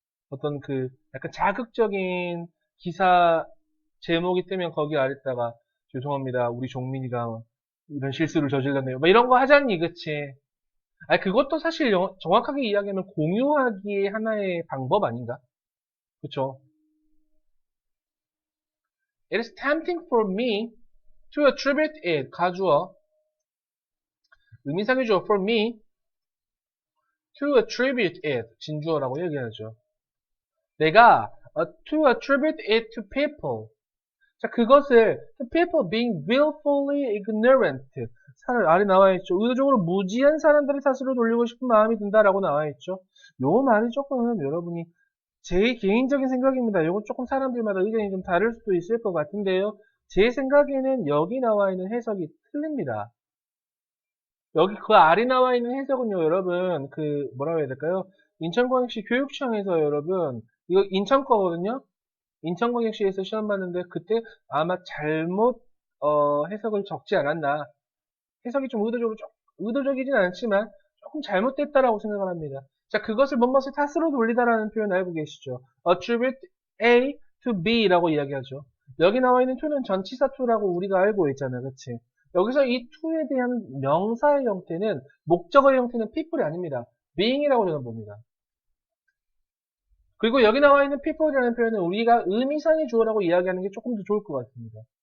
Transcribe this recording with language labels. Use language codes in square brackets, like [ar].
[ko] 어떤 약간 자극적인 기사 제목이 뜨면 거기 아래다가 죄송합니다. 우리 종민이가 이런 실수를 저질렀네요. 막 이런 거 하잖니, 그치? 아니, 그것도 사실 정확하게 이야기하면 공유하기의 하나의 방법 아닌가? 그쵸? [en] It is tempting for me to attribute it. [ko] 가주어. 의미상의 주어 [en] for me to attribute it. [ko] 진주어라고 얘기하죠. 내가 [en] to attribute it to people. [ko] 자, 그것을 [en] to people being willfully ignorant. [ko] 아래 나와 있죠. 의도적으로 무지한 사람들의 탓으로 돌리고 싶은 마음이 든다라고 나와 있죠. 요 말이 조금 여러분이 제 개인적인 생각입니다. 요건 조금 사람들마다 의견이 좀 다를 수도 있을 것 같은데요. 제 생각에는 여기 나와 있는 해석이 틀립니다. 여기 그 아래 나와 있는 해석은요, 여러분, 뭐라고 해야 될까요? 인천광역시 교육청에서 여러분, 이거 인천 거거든요? 인천광역시에서 시험 봤는데, 그때 아마 잘못, 해석을 적지 않았나. 해석이 좀 의도적이진 않지만, 조금 잘못됐다라고 생각을 합니다. 자, 그것을 무엇의 탓으로 돌리다라는 표현 알고 계시죠? attribute A to B라고 이야기하죠. 여기 나와 있는 to는 전치사 to라고 우리가 알고 있잖아요. 그치? 여기서 이 to에 대한 명사의 형태는, 목적어의 형태는 people이 아닙니다. being이라고 저는 봅니다. 그리고 여기 나와 있는 people이라는 표현은 우리가 의미상의 주어라고 이야기하는 게 조금 더 좋을 것 같습니다.